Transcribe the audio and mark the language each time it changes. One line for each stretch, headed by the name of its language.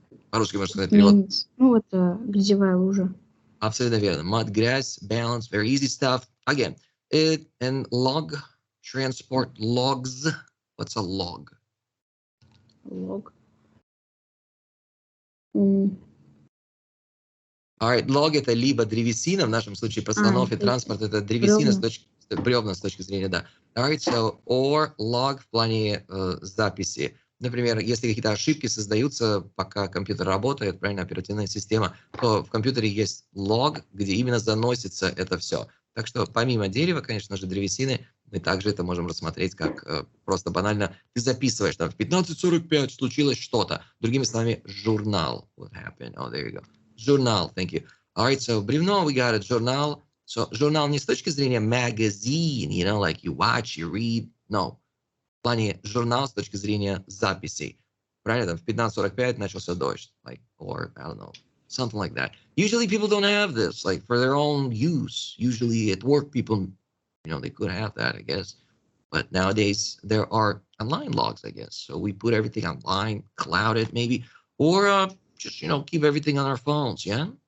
Russian: По-русски можно сказать перевод. Means, это грязевая лужа. Абсолютно верно.
English: Mud, грязь, balance, very easy stuff. Again, and log, transport logs. What's a log? Log.
Russian: Alright, log это либо древесина, в нашем случае постановки, транспорт это древесина бревна с точки зрения, да.
English: Alright, so, or log в плане записи.
Russian: Например, если какие-то ошибки создаются, пока компьютер работает, правильно, оперативная система, то в компьютере есть log, где именно заносится это все. Так что помимо дерева, конечно же, древесины, мы также это можем рассмотреть как просто банально. Ты записываешь, там, в 15:45 случилось что-то. Другими словами, журнал.
English: What happened? Oh, there you go.
Russian: Журнал,
English: thank you. All right, so
Russian: бревно,
English: we got it,
Russian: журнал. So, журнал не с точки зрения magazine,
English: you know, like you watch, you read. No.
Russian: В плане журнал с точки зрения записей. правильно, там в 15:45 начался дождь,
English: like, or, I don't know, something like that. Usually people don't have this, like, for their own use. Usually at work, people, they could have that, I guess. But nowadays, there are online logs, I guess. So we put everything online, cloud it maybe, or just, keep everything on our phones, yeah?